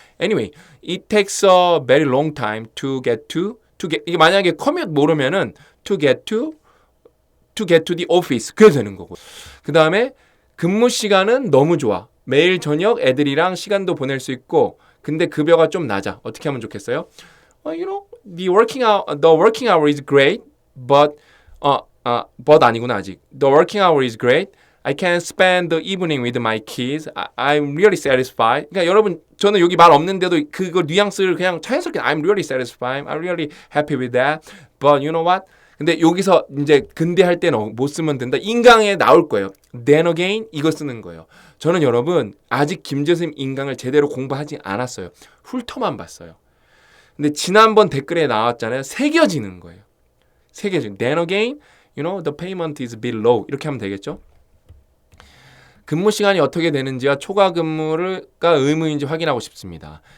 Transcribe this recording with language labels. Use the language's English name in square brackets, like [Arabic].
[English] Anyway, it takes a very long time to get [Korean] 이게 만약에 [English] commute 모르면은 to get to the office [Korean] 그래도 되는 거고. 그 다음에 근무 시간은 너무 좋아. 매일 저녁 애들이랑 시간도 보낼 수 있고, 근데 급여가 좀 낮아. 어떻게 하면 좋겠어요? [English] You know, the working hour is great, but [Korean] 아니구나 아직. [English] The working hour is great. I can spend the evening with my kids. I'm really satisfied. [Korean] 그러니까 여러분 저는 여기 말 없는데도 그거 뉘앙스를 그냥 자연스럽게 [English] I'm really satisfied. I'm really happy with that. But you know what? [Korean] 근데 여기서 이제 근대할 때는 못 쓰면 된다. 인강에 나올 거예요. [English] Then again [Korean] 이거 쓰는 거예요. 저는 여러분 아직 김재승 인강을 제대로 공부하지 않았어요. 훑어만 봤어요. 근데 지난번 댓글에 나왔잖아요. 새겨지는 거예요. 새겨지는. [English] Then again, you know, the payment is a bit low. [Korean] 이렇게 하면 되겠죠? 근무 시간이 어떻게 되는지와 초과 근무가 의무인지 확인하고 싶습니다.